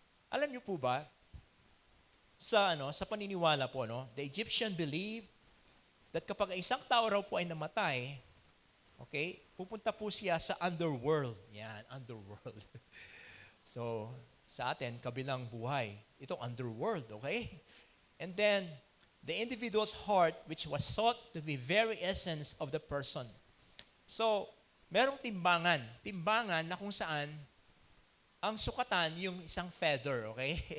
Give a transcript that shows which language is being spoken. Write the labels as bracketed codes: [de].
[tl] Alam niyo po ba, sa paniniwala po, [en] the Egyptian believed that [tl] kapag isang tao raw po ay namatay, okay, pupunta po siya sa underworld. Yan, underworld. So, sa atin, kabilang buhay. Itong underworld, okay? [en] And then, the individual's heart, which was thought to be very essence of the person. So, [tl] merong timbangan. Timbangan na kung saan ang sukatan yung isang feather, okay?